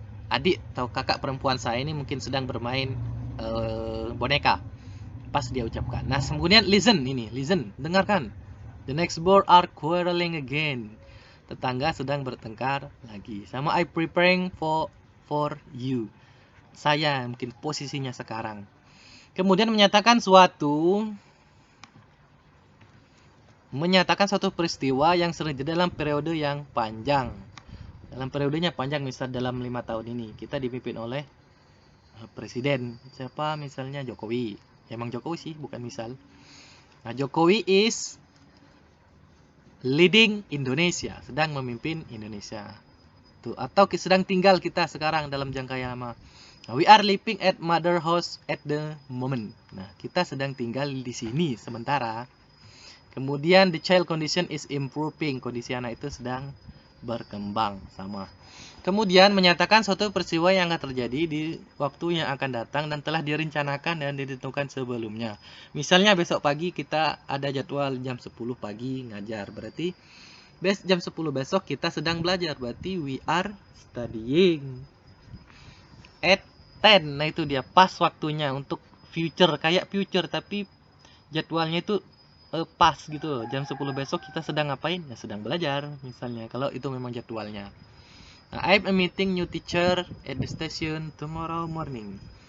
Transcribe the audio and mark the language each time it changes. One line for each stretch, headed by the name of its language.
Indonesian: Adik atau kakak perempuan saya ini mungkin sedang bermain boneka. Pas dia ucapkan. Nah, kemudian
English: listen ini, listen, dengarkan. The next door are quarreling again.
Indonesian: Tetangga sedang bertengkar lagi. Sama
English: I preparing for you.
Indonesian: Saya mungkin posisinya sekarang. Kemudian menyatakan suatu peristiwa yang terjadi dalam periode yang panjang. Dalam periodenya panjang, misal dalam 5 tahun ini kita dipimpin oleh presiden. Siapa misalnya Jokowi. Emang Jokowi sih, bukan misal.
English: Nah, Jokowi is leading Indonesia,
Indonesian: sedang memimpin Indonesia. Tuh, atau sedang tinggal kita sekarang dalam jangka yang lama.
English: Nah, we are living at mother house at the moment.
Indonesian: Nah, kita sedang tinggal di sini sementara.
English: Kemudian the child condition is improving.
Indonesian: Kondisi anak itu sedang berkembang sama. Kemudian menyatakan suatu peristiwa yang akan terjadi di waktu yang akan datang dan telah direncanakan dan ditentukan sebelumnya. Misalnya besok pagi kita ada jadwal jam 10 pagi ngajar. Berarti jam 10 besok kita sedang belajar, berarti
English: we are studying.
Indonesian: At 10, nah itu dia pas waktunya untuk future, kayak future tapi jadwalnya itu pas gitu. Jam 10 besok kita sedang ngapain? Ya sedang belajar misalnya, kalau itu memang jadwalnya.
English: Nah, I'm meeting new teacher at the station tomorrow morning.